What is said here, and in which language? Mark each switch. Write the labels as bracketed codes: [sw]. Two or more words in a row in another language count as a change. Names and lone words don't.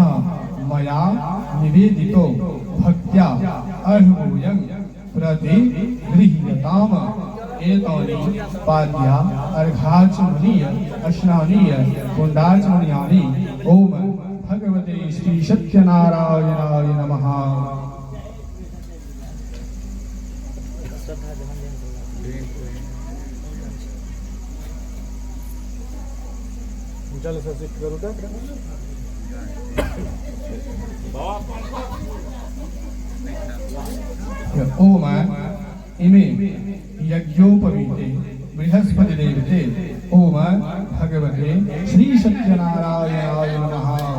[sa] मया निवेदितो भक्त्या अर्हूयं प्रतिगृह्यताम्। एतानि पाद्या अर्घाचमनीय अस्नानीय कुंडाचमनीयानि। ओम भगवते श्री सत्यनारायणाय नमः। [mai] जल से सिद्ध करू का [sa] ओम इमे यज्ञोपवीते बृहस्पति देवते ओम भगवते श्री सत्यनारायणाय नमः।